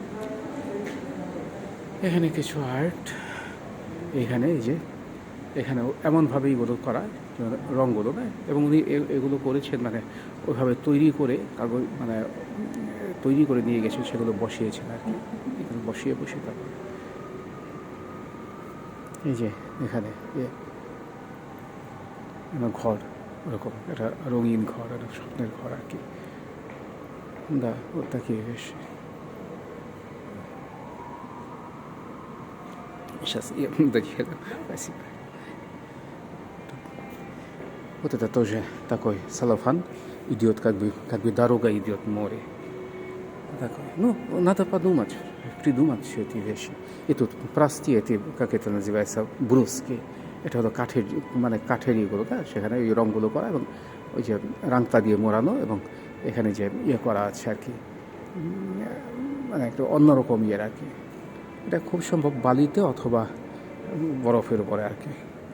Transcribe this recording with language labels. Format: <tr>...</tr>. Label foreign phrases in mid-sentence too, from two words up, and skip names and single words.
<bn>এখানে কিছু আর্ট, এখানে এই যে এখানেও এমনভাবে এগুলো করা রঙগুলো না, এবং উনি এগুলো করেছেন মানে ওইভাবে তৈরি করে কাগজ মানে তৈরি করে নিয়ে গেছেন, সেগুলো বসিয়েছেন আর কি, এখানে বসিয়ে তারপর এই যে এখানে ঘর, ওরকম একটা রঙিন ঘর, একটা স্বপ্নের ঘর আর কি, ওটা কি বেশ</bn> <ru>сейчас я доеду. Спасибо. Вот это тоже такой салафан идет, как бы дорога идет в море. Такой. Ну, надо подумать, придумать все эти вещи. И тут простые эти, как это называется, бруски.</ru> <bn>এটা হলো কাঠের ইয়েগুলো, সেখানে ওই রঙগুলো করা এবং ওই যে রাংতা দিয়ে মোড়ানো, এবং এখানে যে করা আছে আর কি, মানে একটু অন্যরকম আর কি। এটা খুব সম্ভব বালিতে অথবা বরফের উপরে আর কি।</bn>